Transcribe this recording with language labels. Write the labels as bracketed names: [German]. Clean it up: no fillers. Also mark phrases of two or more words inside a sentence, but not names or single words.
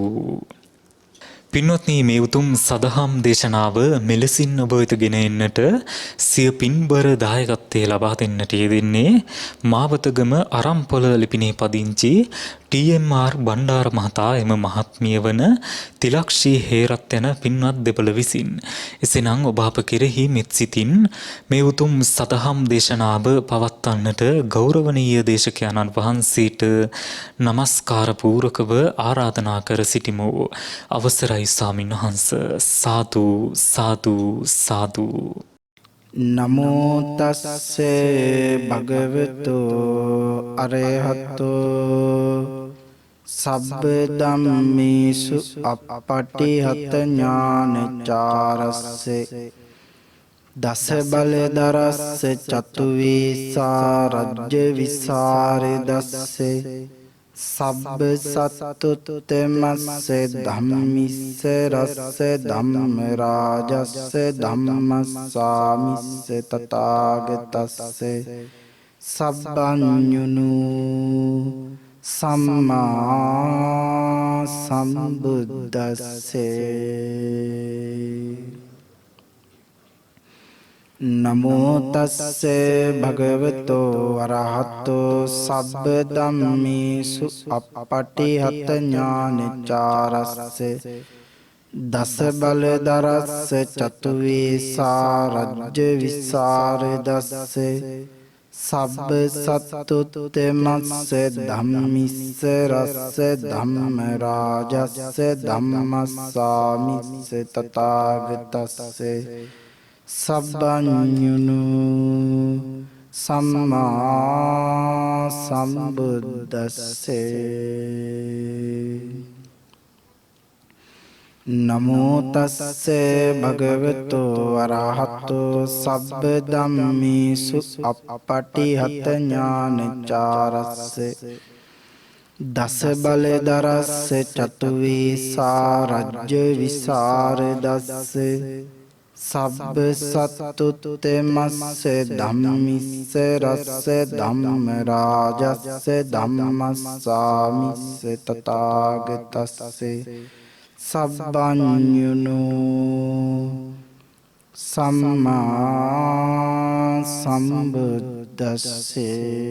[Sinhala] පින්වත්නි මේ උතුම් සදහම් දේශනාව මෙලෙසින් ඔබ වෙත ගෙන එන්නට සිය පින්බර දායකත්වයේ ලබා දෙන්නට යෙදෙන්නේ මාවතගම අරම්පොල ලිපිනේ පදිංචි TMR බණ්ඩාර මහතා එම මහත්මිය වන තිලක්ෂී හේරත් යන පින්වත් දෙපළ විසින්. එසේනම් ඔබ අප කෙරෙහි මෙත් සිතින් මේ උතුම් සදහම් දේශනාව පවත්වන්නට ගෞරවනීය දේශකයන්න් වහන්සේට নমස්කාර පූරකව ආරාධනා කර සිටිමු. අවසරයි ස්වාමින් වහන්සේ. සාදු සාදු සාදු. [Pali] නමෝ තස්සේ භගවතු අරහතෝ සබ්බ ධම්මේසු අප්පටිහත ඥානචාරස්සේ දස බල දරස්ස චතු වේසා රජ්‍ය විසරදස්සේ සබ්බ සත්තුත්තමස්සේ ධම්මිස්ස රස්ස ධම්ම රාජස්ස ධම්මස්සාමිස්ස තථාගතස්සේ සබ්බඤුනු සම්මා සම්බුද්දස්සේ. නමෝ තස්සේ භගවතෝ අරහතෝ සබ්බ ධම්මේසු අප්පටිහත ඥානචාරස්සේ දස බල දරස්ස චතු වේසා රජ්‍ය විසරදස්සේ සබ්බ සත්තුත්තමස්ස ධම්මිස්ස රස්ස ධම්ම රාජස්ස ධම්මස්සාමිස්ස තථාගතස්සේ සබ්බඤුනු සම්මා සම්බුද්දස්සේ. නමෝ තස්සේ භගවතෝ අරහතෝ සබ්බ ධම්මේසු අප්පටිහත ඥානචාරස්සේ දස බල දරස්ස චතු වේසා රජ්‍ය විසරදස්සේ සබ්බ සත්තුත්තමස්ස ධම්මිස්ස රස්ස ධම්ම රාජස්ස ධම්මස්සාමිස්ස තථාගතස්සේ සබ්බඤුනු සම්මා සම්බුද්දස්සේ.